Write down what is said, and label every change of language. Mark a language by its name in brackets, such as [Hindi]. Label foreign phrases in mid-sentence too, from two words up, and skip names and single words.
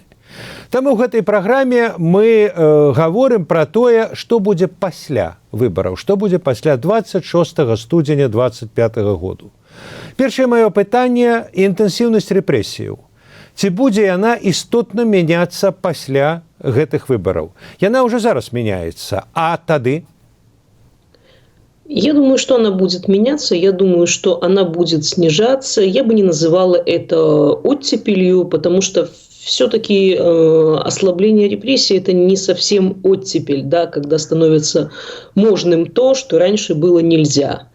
[Belarusian] Таму ў гэтай праграме мы гаворым пра тое, што будзе пасля выбараў, што будзе пасля 26 студзеня 25-го году. Першае маё пытанне – інтэнсіўнасць рэпрэсіяў. Ці будзе яна істотна мяняцца пасля гэтых выбараў? Яна ўжо зараз мяняецца, а тады? [Russian] Я думаю, что она будет меняться, я думаю, что она будет снижаться. Я бы не называла это оттепелью, потому что все-таки ослабление репрессий – это не совсем оттепель, да, когда становится можным то, что раньше было нельзя.